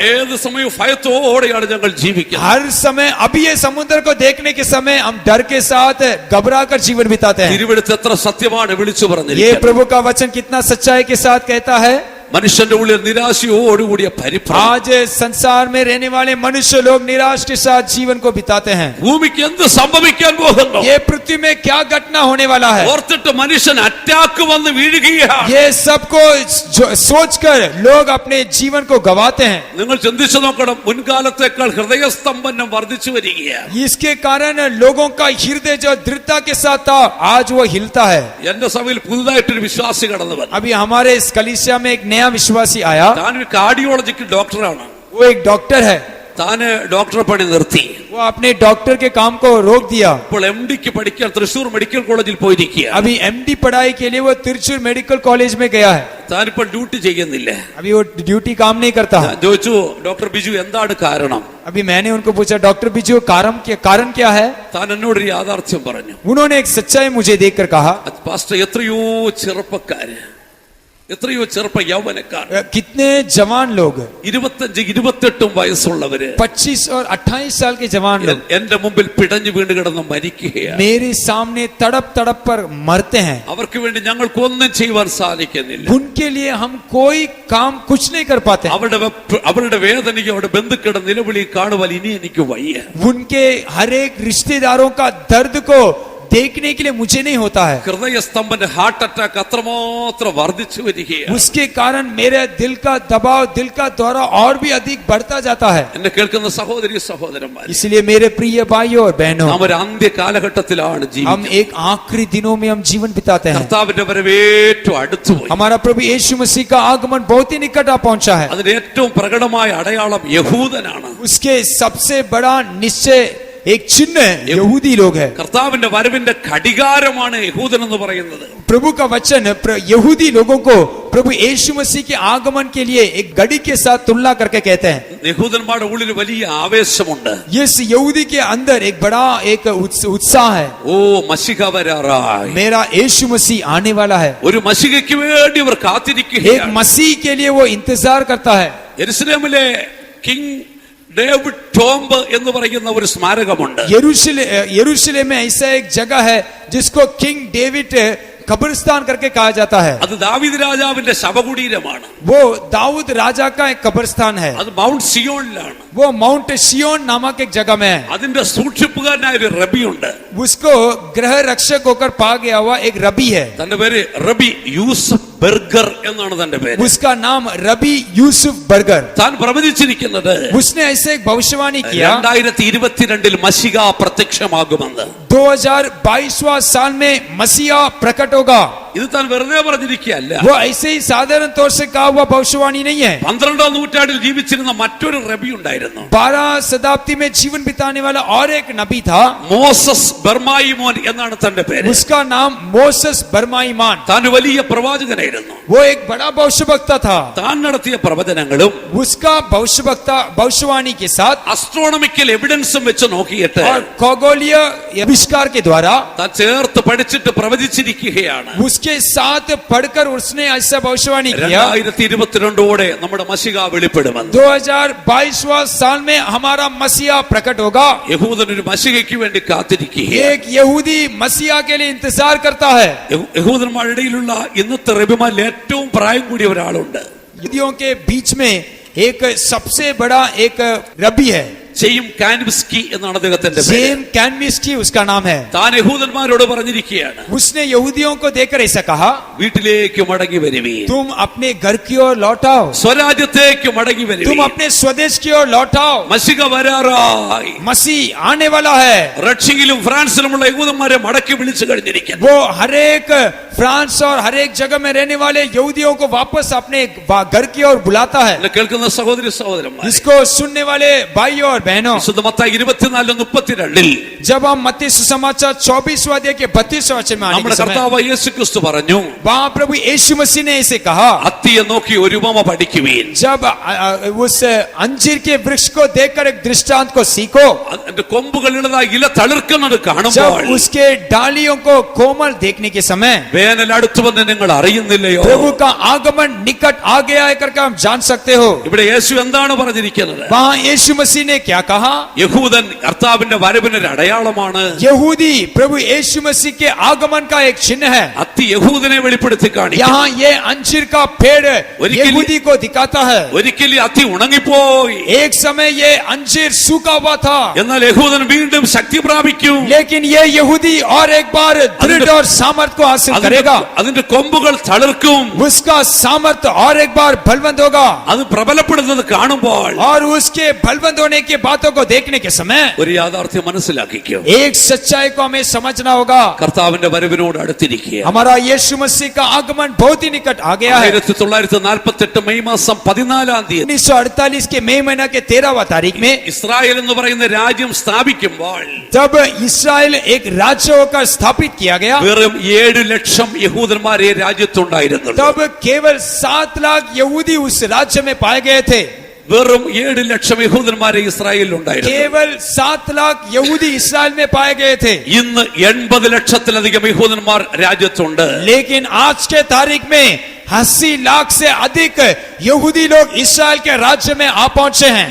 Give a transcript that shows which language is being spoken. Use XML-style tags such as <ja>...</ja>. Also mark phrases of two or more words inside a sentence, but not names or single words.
<ml>ഏത് സമയവും ഭയത്തോടെയാണ് ഞങ്ങൾ ജീവിക്കുന്നത്.</ml> <hi>हर समय अभी ये समुद्र को देखने के समय हम डर के साथ घबरा कर जीवन बिताते हैं।</hi> <ml>തിരുവെടുത്ത് എത്ര സത്യമാണ് വിളിച്ചു ये പറഞ്ഞിരിക്കുന്നത്.</ml> <hi>प्रभु का वचन कितना सच्चाई के साथ कहता है।</hi> <ml>മനുഷ്യന്റെ ഉള്ളിൽ നിരാശയോടുകൂടിയ പരിഭ്രമം.</ml> <hi>आज संसार में रहने वाले मनुष्य लोग निराश के साथ जीवन को बिताते हैं।</hi> <ml>ഭൂമിക്ക് എന്ത് സംഭവിക്കാൻ പോകുന്നു?</ml> <hi>ये पृथ्वी में क्या घटना होने वाला है,</hi> <ml>ഓർത്തിട്ട് മനുഷ്യൻ അറ്റാക്ക് വന്ന് വീഴുകയാണ്.</ml> <hi>ये सबको सोचकर लोग अपने जीवन को गवाते हैं।</hi> <ml>നിങ്ങൾ ചിന്തിച്ചു നോക്കണം, മുൻകാലത്തേക്കാൾ ഹൃദയസ്തംഭനം വർദ്ധിച്ചു വരികയാണ്.</ml> <hi>इसके कारण लोगों का हृदय जो दृढ़ता के साथ था आज वो हिलता है।</hi> <ml>എന്റെ സഭയിൽ പുതുതായിട്ടൊരു വിശ്വാസി കടന്നു വന്നു.</ml> <hi>अभी हमारे इस कलीसिया में एक नया विश्वासी आया।</hi> <ml>താൻ ഒരു</ml> <en>cardiological doctor.</en> <hi>वो एक डॉक्टर है।</hi> <ml>താന് ഡോക്ടറെ പണി നിർത്തി.</ml> <hi>वो अपने डॉक्टर के काम को रोक दिया।</hi> <ml>ഇപ്പോൾ MD-ക്ക് പഠിക്കാൻ തൃശൂർ മെഡിക്കൽ കോളേജിൽ പോയിരിക്കുക.</ml> <hi>अभी MD पढ़ाई के लिए वो तिरचूर मेडिकल कॉलेज में गया है।</hi> <ml>താനിപ്പോൾ ഡ്യൂട്ടി ചെയ്യുന്നില്ല.</ml> <hi>अभी वो ड्यूटी काम नहीं करता।</hi> <ml>ഞാൻ ചോദിച്ചു, ഡോക്ടർ ബിജു എന്താണ് കാരണം?</ml> <hi>अभी मैंने उनको पूछा डॉक्टर बिजू कारण क्या है।</hi> <ml>താൻ എന്നോടൊരു യാഥാർത്ഥ്യം പറഞ്ഞു.</ml> <hi>उन्होंने एक सच्चाई मुझे देखकर कहा,</hi> <ml>പാസ്റ്റർ എത്രയോ ചെറുപ്പക്കാര് എത്രയോ ചെറുപ്പ യൗവനക്കാർ,</ml> <hi>कितने जवान लोग,</hi> <ml>25-28 വയസ്സുള്ളവര്,</ml> <hi>25 और 28 साल के जवान लोग</hi> <ml>എന്റെ മുമ്പിൽ പിടഞ്ഞു വീണ് കിടന്ന് മരിക്കുകയാണ്.</ml> <hi>मेरे सामने तड़प तड़प पर मरते हैं.</hi> <ml>അവർക്ക് വേണ്ടി ഞങ്ങൾക്കൊന്നും ചെയ്യുവാൻ സാധിക്കുന്നില്ല.</ml> <hi>उनके लिए हम कोई काम कुछ नहीं कर पाते.</hi> <ml>അവരുടെ വേദനയ്ക്ക് അവരുടെ ബന്ധുക്കളുടെ നിലവിളി കാണുവാൻ ഇനി എനിക്ക് വയ്യ.</ml> <hi>उनके हर एक रिश्तेदारों का दर्द को देखने के लिए मुझे नहीं होता है.</hi> <ml>ഹൃദയസ്തംഭന്റെ</ml> <en>heart attack</en> <ml>അത്രമാത്രം വർദ്ധിച്ചു വരികയാണ്.</ml> <hi>उसके कारण मेरे दिल का दबाव, दिल का दौरा और भी अधिक बढ़ता जाता है.</hi> <ml>എന്നെ കേൾക്കുന്ന സഹോദരി സഹോദരന്മാർ,</ml> <hi>इसलिए मेरे प्रिय भाइयों और बहनों,</hi> <ml>നാം ഒരു അന്ത്യ കാലഘട്ടത്തിലാണ് हम ജീവിക്കുന്നത്.</ml> <hi>एक आखिरी दिनों में हम जीवन बिताते हैं.</hi> <ml>കർത്താവിന്റെ വരവ് ഏറ്റവും അടുത്തുപോയി.</ml> <hi>हमारा प्रभु यीशु मसीह का आगमन बहुत ही निकट आ पहुंचा है.</hi> <ml>അതിന് ഏറ്റവും പ്രകടമായ അടയാളം യഹൂദനാണ്.</ml> <hi>उसके सबसे बड़ा निश्चय, एक चिन्ह यहूदी लोग है.</hi> <ml>കർത്താവിന്റെ വരവിന്റെ ഘടികാരമാണ് യഹൂദൻ എന്ന് പറയുന്നത്.</ml> <hi>प्रभु का वचन यहूदी लोगों को प्रभु यीशु मसीह के आगमन के लिए एक घड़ी के साथ तुलना करके कहते हैं.</hi> <ml>യഹൂദന്മാരുടെ ഉള്ളിൽ വലിയ ആവേശമുണ്ട്.</ml> <hi>इस यहूदी के अंदर एक बड़ा एक उत्साह है.</hi> <ml>ഓ മശിഹ വരാറായി,</ml> <hi>मेरा यीशु मसीह आने वाला है.</hi> <ml>ഒരു മശിഹയ്ക്ക് വേണ്ടി അവർ एक കാത്തിരിക്കുകയാണ്.</ml> <hi>मसीह के लिए वो इंतजार करता है.</hi> <ml>യെരുശലേമിലെ കിങ് ഡേവിഡ് ടോംബ് എന്ന് പറയുന്ന ഒരു സ്മാരകമുണ്ട്.</ml> <hi>यरूशलेम में ऐसा एक जगह है जिसको किंग डेविड कब्रिस्तान करके कहा जाता है.</hi> <ml>അത് ദാവീദ് രാജാവിന്റെ ശവകുടീരമാണ്.</ml> <hi>वो दाऊद राजा का एक कब्रिस्तान है.</hi> <ml>അത് മൗണ്ട് സിയോണിലാണ്.</ml> <hi>वो माउंट सियोन नामक एक जगह में है.</hi> <ml>അതിന്റെ സൂക്ഷിപ്പുകാരനായ ഒരു റബിയുണ്ട്.</ml> <hi>उसको गृह रक्षक होकर पा गया हुआ एक रबी है.</hi> <ml>തന്റെ പേര് റബി യൂസഫ് ബർഗർ എന്നാണ് തന്റെ പേര്.</ml> <hi>उसका नाम रबी यूसुफ बर्गर.</hi> <ml>താൻ പ്രവചിച്ചിരിക്കുന്നത്</ml> <hi>उसने ऐसे एक भविष्यवाणी किया</hi> <ml>2022 മശിഹ പ്രത്യക്ഷമാകുമെന്ന്.</ml> <hi>2022वां साल में मसीहा प्रकट होगा.</hi> <ml>ഇത് താൻ വെറുതെ പറഞ്ഞിരിക്കുകയല്ല.</ml> <hi>वो ऐसे ही साधारण तौर से कहा हुआ भविष्यवाणी नहीं है.</hi> <ml>12ാം നൂറ്റാണ്ടിൽ ജീവിച്ചിരുന്ന മറ്റൊരു റബി ഉണ്ടായിരുന്നു.</ml> <hi>12 शताब्दी में जीवन बिताने वाला और एक नबी था.</hi> <ml>മോസസ് ബർമായിമോൻ എന്നാണ് തന്റെ പേര്.</ml> <hi>उसका नाम मोसेस बर्माईमान.</hi> <ml>താൻ വലിയ പ്രവാചകനായിരുന്നു.</ml> <hi>वो एक बड़ा भविष्यवक्ता था.</hi> <ml>താൻ നടത്തിയ പ്രവചനങ്ങളും</ml> <hi>उसका भविष्यवाणी के साथ</hi> <en>astronomical evidence</en> <ml>വെച്ച് നോക്കിയിട്ട്</ml> <hi>और खगोलीय आविष्कार के द्वारा</hi> <ml>താൻ ചേർത്ത് പഠിച്ചിട്ട് പ്രവചിച്ചിരിക്കുകയാണ്.</ml> <hi>उसके साथ पढ़कर उसने ऐसा भविष्यवाणी किया</hi> <ml>2022 നമ്മുടെ മശിഹ വെളിപ്പെടുമെന്ന്.</ml> <hi>2022वां साल में हमारा मसीहा प्रकट होगा.</hi> <ml>യഹൂദൻ ഒരു മശിഹയ്ക്ക് വേണ്ടി കാത്തിരിക്കുകയാണ്.</ml> <hi>एक यहूदी मसीहा के लिए इंतजार करता है.</hi> <ml>യഹൂദന്മാരുടെ ഇടയിലുള്ള ഇന്നത്തെ റബിമാരിൽ ഏറ്റവും പ്രായം കൂടിയ ഒരാളുണ്ട്.</ml> <hi>यहूदियों के बीच में एक सबसे बड़ा एक रबी है.</hi> <ml>ജെയിം കാൻവിസ്കി എന്നാണ് അദ്ദേഹത്തിന്റെ പേര്.</ml> <hi>जेम कैनविस्की उसका नाम है.</hi> <ml>താൻ യഹൂദന്മാരോട് പറഞ്ഞിരിക്കുകയാണ്,</ml> <hi>उसने यहूदियों को देखकर ऐसा कहा,</hi> <ml>വീട്ടിലേക്ക് മടങ്ങി വരുവീൻ,</ml> <hi>तुम अपने घर की ओर लौटाओ,</hi> <ml>സ്വരാജ്യത്തേക്ക് മടങ്ങി तुम വരുവീൻ,</ml> <hi>अपने स्वदेश की ओर लौटाओ,</hi> <ml>മശിഹ വരാറായി.</ml> <hi>मसीह आने वाला है.</hi> <ml>റഷ്യയിലും ഫ്രാൻസിലുമുള്ള യഹൂദന്മാരെ മടക്കി വിളിച്ചു കഴിഞ്ഞിരിക്കുന്നു.</ml> <hi>वो हर एक फ्रांस और हर एक जगह में रहने वाले यहूदियों को वापस अपने घर की ओर बुलाता है.</hi> <ml>എന്നെ കേൾക്കുന്ന സഹോദരി സഹോദരന്മാർ,</ml> <hi>इसको सुनने वाले भाइयों और बहनों,</hi> <ml>വിശുദ്ധ മത്തായി 24:32</ml> <hi>जब हम मत्ती सुसमाचार 24वां अध्याय के 32वें वचन में आने നമ്മുടെ के समय,</hi> <ml>കർത്താവ് യേശു ക്രിസ്തു പറഞ്ഞു,</ml> <hi>वहां प्रभु यीशु मसीह ने ऐसे कहा,</hi> <ml>അത്തിയെ നോക്കി ഒരു ഉപമ പഠിക്കുവീൻ,</ml> <hi>जब उस अंजीर के वृक्ष को देखकर एक दृष्टांत को सीखो,</hi> <ml>അതിന്റെ കൊമ്പുകൾ ഇളതായി ഇല തളിർക്കുന്നത് जब കാണുമ്പോൾ</ml> <hi>उसके डालियों को कोमल देखने के समय</hi> <ml>വേനൽ അടുത്തു വന്ന് നിങ്ങൾ അറിയുന്നില്ലയോ?</ml> <hi>प्रभु का आगमन निकट आ गया है करके हम जान सकते हो.</hi> <ml>ഇവിടെ യേശു എന്താണ് പറഞ്ഞിരിക്കുന്നത്?</ml> <hi>वहां यीशु मसीह ने क्या कहा?</hi> <ml>യഹൂദൻ കർത്താവിന്റെ വരവിനൊരു അടയാളമാണ്.</ml> <hi>यहूदी प्रभु यीशु मसीह के आगमन का एक चिन्ह है.</hi> <ml>അത്തി യഹൂദനെ വെളിപ്പെടുത്തി കാണിക്കും.</ml> <hi>यहाँ ये अंजीर का पेड़ यहूदी को दिखाता है.</hi> <ml>ഒരിക്കൽ ഈ അത്തി ഉണങ്ങിപ്പോയി,</ml> <hi>एक समय ये अंजीर सूखा हुआ था,</hi> <ml>എന്നാൽ യഹൂദൻ വീണ്ടും ശക്തി പ്രാപിക്കും.</ml> <hi>लेकिन ये यहूदी और एक बार दृढ़ और सामर्थ को हासिल करेगा.</hi> <ml>അതിന്റെ കൊമ്പുകൾ തളിർക്കും.</ml> <hi>उसका सामर्थ और एक बार बलवंत होगा.</hi> <ml>അത് പ്രബലപ്പെടുന്നത് കാണുമ്പോൾ</ml> <hi>और उसके बलवंत होने की बातों को देखने के समय</hi> <ml>ഒരു യാഥാർത്ഥ്യം മനസ്സിലാക്കിക്കും.</ml> <hi>एक सच्चाई को हमें समझना होगा.</hi> <ml>കർത്താവിന്റെ വരവിനോട് അടുത്തിരിക്കുക.</ml> <hi>हमारा यीशु मसीह का आगमन बहुत ही निकट आ गया है.</hi> <ml>1948 മെയ് മാസം 14 തീയതി</ml> <hi>1948 के मई महीना के 13वां तारीख में</hi> <ml>ഇസ്രായേൽ എന്ന് പറയുന്ന രാജ്യം സ്ഥാപിക്കുമ്പോൾ</ml> <hi>जब इस्राएल एक राज्य होकर स्थापित किया गया,</hi> <ml>വെറും 7 ലക്ഷം യഹൂദന്മാരെ രാജ്യത്തുണ്ടായിരുന്നു.</ml> <hi>तब केवल 7 लाख यहूदी उस राज्य में पाए गए थे.</hi> <ml>വെറും 7 ലക്ഷം യഹൂദന്മാരെ ഇസ്രായേലിൽ ഉണ്ടായിരുന്നു.</ml> <hi>केवल 7 लाख यहूदी इस्राएल में पाए गए थे.</hi> <ml>ഇന്ന് 80 ലക്ഷത്തിലധികം യഹൂദന്മാർ രാജ്യത്തുണ്ട്.</ml> <hi>लेकिन आज के तारीख में 80 लाख से अधिक यहूदी लोग इस्राएल के राज्य में आ पहुंचे हैं।</hi>